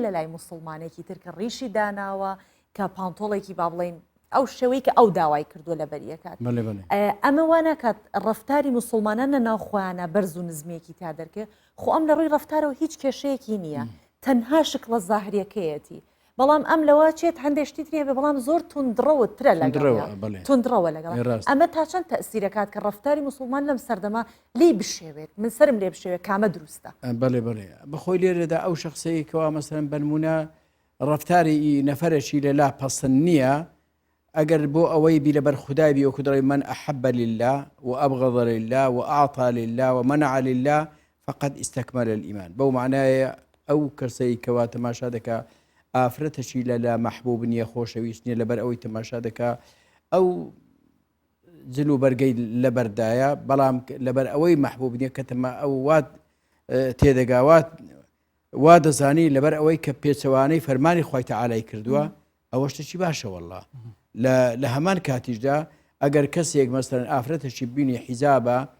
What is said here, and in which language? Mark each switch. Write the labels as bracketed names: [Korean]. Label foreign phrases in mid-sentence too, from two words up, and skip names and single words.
[Central Kurdish] لە لای مسلمانێکی ترکە ڕیشی داناوە کە پانتۆڵێکی با بڵێن ئەو شێوەی کە ئەو داوای کردووە لە بەریەکات ئەمە وانەکات ڕەفتاری مسلمانان لە ناوخۆیانە بەرز و نزمێکی تا دەرکێ خۆ ئەم لە ڕووی ڕەفتارەوە هیچ کێشەیەکی نییە تەنها شکڵە زاهریەکەیەتی بەڵام ئەم لەوە چێت هەندێشتی تری هەبێ بەڵام زۆر تونندڕەوە تونندڕەوە لەگەڵ ئەمە تا چەند تەسیرەکات کە ڕفتاری مسلمان لەم سەردەما لی بشێوێت من سرم لێ بشێوێت کامە دروستە بەڵێ بەخۆی لێرەدا ئەو شخصەیەکەوە مەسەرەن بەنمونە ڕفتاری نەفەرێکی لەلا پەسەند نییە ئەگەر بۆ ئەوەی بی لەبەر خودای بی وەکو دەڵێ [Arabic] من أحب لله وأبغض لله وأعطى لله ومنع لله فقد استكمل الإيمان [Central Kurdish] بەو معنایە ئەو کەسەی کەوا تەماشا دەکا ئافرەتەشی لەلا محبوب نییە خۆشەویست نییە لەبەر ئەوەی تەماشا دەکا ئەو جلو بەرگەی لەبەردایە بەڵام لەبەر ئەوەی محبوب نییە کە تەما ئەو وات تێدەگاوات وا دەزانی لەبەر ئەوەی کە پێچەوانەی فەرمانی خوای تەعالای کردووە ئەوە شتێکی باشە وەڵڵا لە هەمان کاتیشدا ئەگەر کەسێک مەسەرەن ئافرەتەشی بینی حیجابە